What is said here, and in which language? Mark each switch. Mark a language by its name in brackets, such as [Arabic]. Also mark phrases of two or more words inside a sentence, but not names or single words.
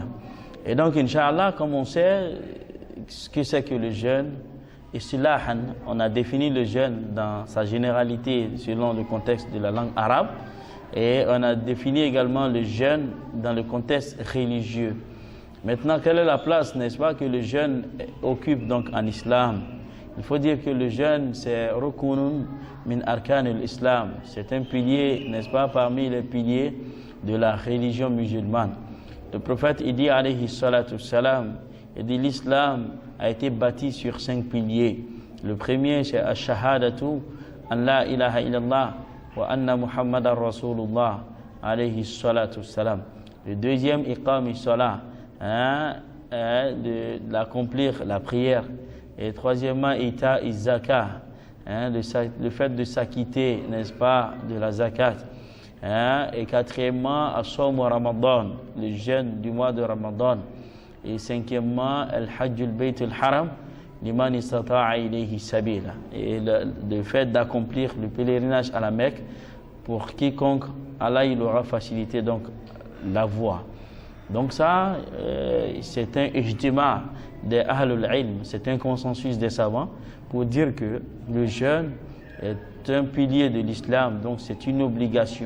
[French] Et donc [Arabic] إن شاء الله, [French] comme on sait ce que c'est que le jeûne, istilahan, on a défini le jeûne dans sa généralité selon le contexte de la langue arabe, et on a défini également le jeûne dans le contexte religieux. Maintenant, quelle est la place, n'est-ce pas, que le jeûne occupe donc en islam? Il faut dire que le jeûne, c'est [Arabic] ركن من أركان الإسلام. [French] C'est un pilier, n'est-ce pas, parmi les piliers de la religion musulmane. Le prophète, il dit, [Arabic] عليه الصلاة والسلام, [French] il dit, l'islam a été bâti sur 5 piliers. Le premier, c'est [Arabic] الشهادة أن لا إله إلا الله وأن محمدا رسول الله عليه الصلاة والسلام. [French] Le deuxième, [Arabic] إقام الصلاة, [French] d'accomplir la prière. Et troisièmement, [Arabic] إيتاء الزكاة, [French] le fait de s'acquitter, n'est-ce pas, de la zakat. Et quatrièmement, [Arabic] الصوم رمضان, [French] le jeûne du mois de Ramadan. Et cinquièmement, [Arabic] الحج البيت الحرام لمن استطاع إليه سبيلا. [French] Et le fait d'accomplir le pèlerinage à la Mecque, pour quiconque Allah il aura facilité donc la voie. Donc ça, c'est un ijtima des [Arabic] أهل العلم, [French] c'est un consensus des savants pour dire que le jeûne est un pilier de l'islam, donc c'est une obligation.